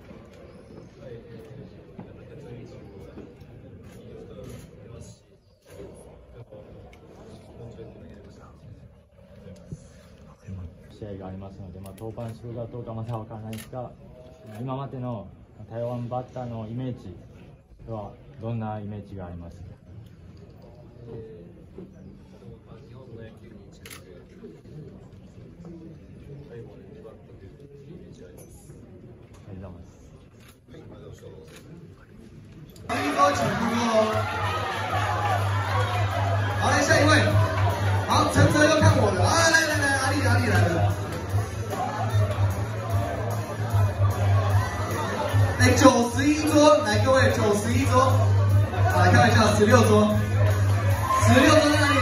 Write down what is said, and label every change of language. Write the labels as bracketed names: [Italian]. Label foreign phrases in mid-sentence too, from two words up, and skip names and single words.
[Japanese] 試合がありますので、登板するかどうかまだ分からないですが、今までの台湾バッターのイメージはどんなイメージがありますか？日本の野球に近く、最後まで粘ったというイメージがあります。ありがとうございます。 [Chinese] 好，来下一位，好，陈泽要看我的，来，阿力来了。91桌，来各位91桌，来开玩笑，16桌在哪里？